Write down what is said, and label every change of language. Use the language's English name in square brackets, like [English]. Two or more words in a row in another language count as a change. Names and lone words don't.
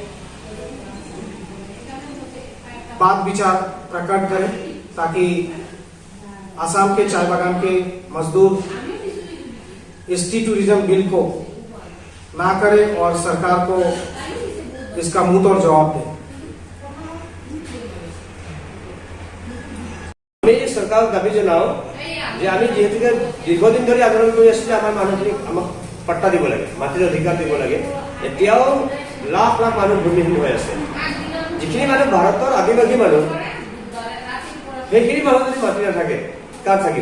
[Hindi] बात विचार प्रकट करें ताकि आसाम के चाय बागान के मजदूर [English] ST tourism bill [Hindi] को ना करें और सरकार को इसका मुंह तोड़ जवाब दें। [Assamese] আমি চৰকাৰক দাবী জনাওঁ যে আমি যিহেতুকে দীৰ্ঘদিন ধৰি আন্দোলন কৰি আছোঁ যে আমাৰ মানুহখিনিক আমাক পাট্টা দিব লাগে, মাটিৰ অধিকাৰ দিব লাগে। এতিয়াও লাখ লাখ মানুহ ভূমিহীন হৈ আছে। যিখিনি মানুহ ভাৰতৰ আদিবাসী মানুহ, সেইখিনি মানুহ যদি মাটি নাথাকে কাৰ থাকিব?